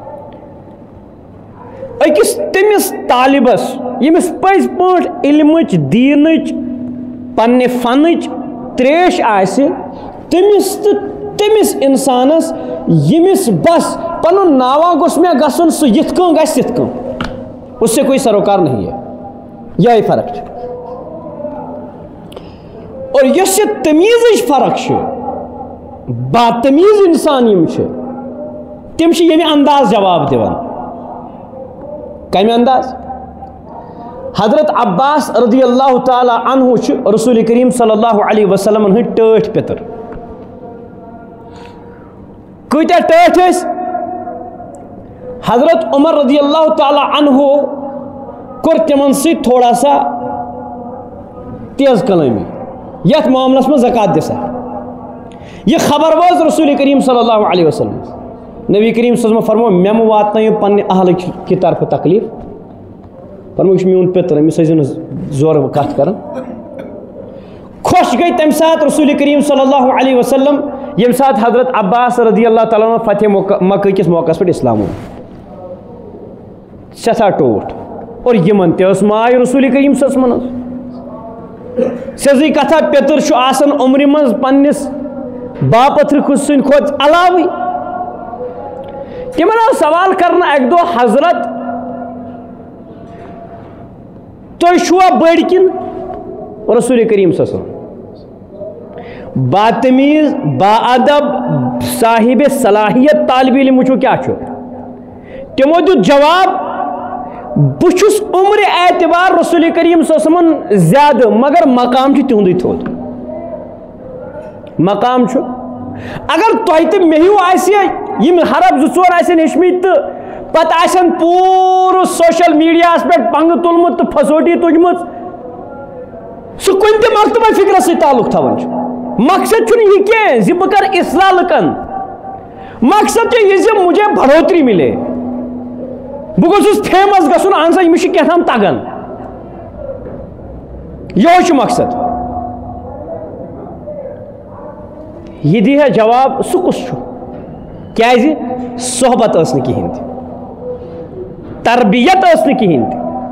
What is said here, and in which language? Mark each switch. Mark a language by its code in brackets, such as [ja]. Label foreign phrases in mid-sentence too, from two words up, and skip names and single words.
[ks] أکِس تٔمِس طالبس ییٚمِس پٔزۍ پٲٹھۍ علمٕچ دیٖنٕچ پننہِ فنٕچ تریش آسہِ تٔمِس تہٕ تٔمِس انسانس ییٚمِس بس پنُن ناوا گوٚژھ مےٚ گژھُن سُہ یِتھ کٔنۍ گژھِ تِتھ کٔنۍ [ur] اس سے کوئی سروکار نہیں ہے [ks] یہی فرق چھُ اور یۄس یہِ تمیٖزٕچ فرق چھِ باتمیٖز انسان یِم چھِ تِم چھِ ییٚمہِ انداز جواب دِوان کمہِ انداز حضرت عباس رضی اللہ تعالیٰ عنہ چھِ رسول کریم صلی اللہ علیہ وسلم ہٕنٛدۍ ٹٲٹھۍ پِتٕر کۭتیاہ ٹٲٹھۍ ٲسۍ حضرت عمر رضی اللہ تعالیٰ عنہ کوٚر تِمن سۭتۍ [ur] تھوڑا سا تیز [ks] کلٲمی یتھ معاملس منٛز زکات دِسا یہِ خبر وٲژ رسول کریم صلی اللہ علیہ وسلم نبی کریم صلی اللہ علیہ وسلم فرمو مےٚ مہٕ واتنٲیِو پننہِ اہلٕکۍ کہِ طرفہٕ تکلیٖف فرمو یہِ چھُ میون پِتٕر أمِس ٲسۍزیو نہٕ زورٕ کتھ کران خۄش گٔے تمہِ ساتہٕ رسول کریم صلی اللہ علیہ وسلم ییٚمہِ ساتہٕ حضرت عباس رضی اللہ تعالیٰ عنہ فتح مکہ کِس موقعس پٮ۪ٹھ اسلام اوٚن سٮ۪ٹھاہ ٹوٹھ اور یِمن تہِ ٲس ماے رسول کریم صلی اللہ علیہ وسلم سیزی کتھا پیتر چھُ آسان عمرِ منٛز پننِس باپتھر سٕنٛدِ کھۄتہٕ علاوٕے تِمن آو سوال کرنہٕ اکہِ دۄہ حضرت تُہۍ چھُوا بٔڑۍ کِنہٕ رسول کریم صلی اللہ علیہ وسلم باتمیز باادب صاحب صلاحیت طالب علم وٕچھو کیٛاہ چھُ تِمو دیُت جواب بہٕ چھُس عمرِ اعتبار رسول کریم صلی اللہ علیہ وسلم زیادٕ مگر مقام چھُ تِہُنٛدُے تھوٚد مقام چھُ اگر تۄہہِ تہٕ مےٚ ہیوٗ آسہِ یِم حرف 2-4 آسن ہیٚچھمٕتۍ تہٕ پتہٕ آسن پوٗرٕ سوشل میڈیاہس پٮ۪ٹھ پنٛگہٕ تُلمُت تہٕ فسوٹی تُجمٕژ سُہ کُنہِ تہِ مکتبہ فکرس سۭتۍ تعلق تھاوان چھُ مقصد چھُنہٕ یہِ کینٛہہ زِ بہٕ کرٕ اصلاح لُکن مقصد چھُ یہِ زِ [ur] مجھے بڑھوتری مِلے [ks] بہٕ گوٚژھُس فیمس گژھُن اہن سا أمِس چھُ کینٛہہ تام تگان یِہوے چھُ مقصد [ur] یہ دی ہے جواب [ks] سُہ کُس چھُ کیازِ صحبت ٲس نہٕ کِہیٖنۍ تہِ تربیت ٲس نہٕ کِہیٖنۍ تہِ